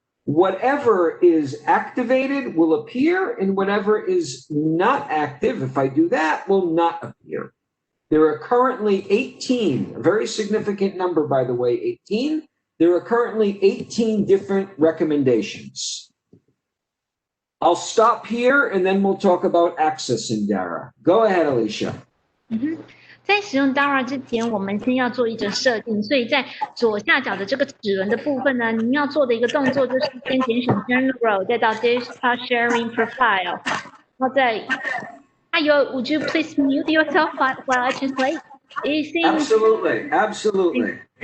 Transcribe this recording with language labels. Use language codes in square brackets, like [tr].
[en] Whatever is activated will appear, and whatever is not active, if I do that, will not appear. There are currently 18, a very significant number, by the way, 18. There are currently 18 different recommendations. I'll stop here, and then we'll talk about accessing Dara. Go ahead, Alicia. [zh] 在使用 Dara 之前，我们先要做一个设定，所以在左下角的这个齿轮的部分呢，您要做的一个动作就是先点选 General， 再到 Data Sharing Profile， 然后再 [en] would you please mute yourself while I translate? Absolutely, absolutely.